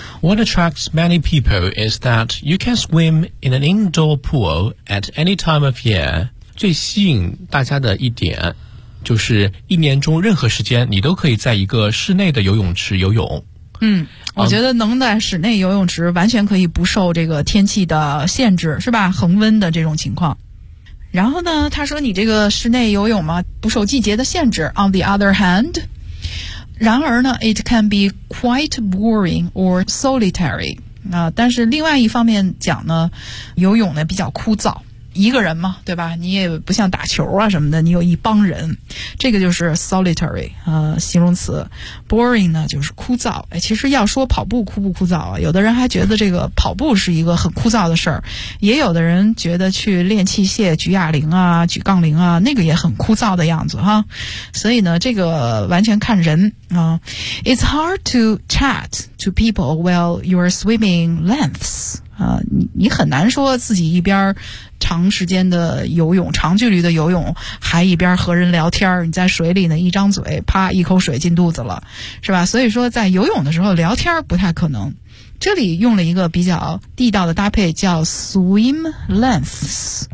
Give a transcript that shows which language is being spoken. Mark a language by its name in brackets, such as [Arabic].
[English] What attracts many people is that you can swim in an indoor pool at any time of year。 [Chinese] 最吸引大家的一点就是一年中任何时间你都可以在一个室内的游泳池游泳。嗯，我觉得能在室内游泳池完全可以不受这个天气的限制，是吧？恒温的这种情况。然后呢，他说你这个室内游泳嘛，不受季节的限制。 [English] On the other hand, [Chinese] 然而呢 [English] ，it can be quite boring or solitary。 [Chinese] 啊，但是另外一方面讲呢，游泳呢比较枯燥，一个人嘛，对吧？你也不像打球啊什么的，你有一帮人，这个就是 solitary， 形容词。 boring 呢就是枯燥。哎，其实要说跑步枯不枯燥啊，有的人还觉得这个跑步是一个很枯燥的事儿，也有的人觉得去练器械举哑铃啊、举杠铃啊，那个也很枯燥的样子哈。所以呢，这个完全看人啊。 [English] It's hard to chat to people while you're swimming lengths。 [Chinese] 你很难说自己一边长时间的游泳、长距离的游泳，还一边和人聊天，你在水里呢，一张嘴，啪，一口水进肚子了，是吧？所以说在游泳的时候聊天不太可能。这里用了一个比较地道的搭配，叫 [English] swim lengths。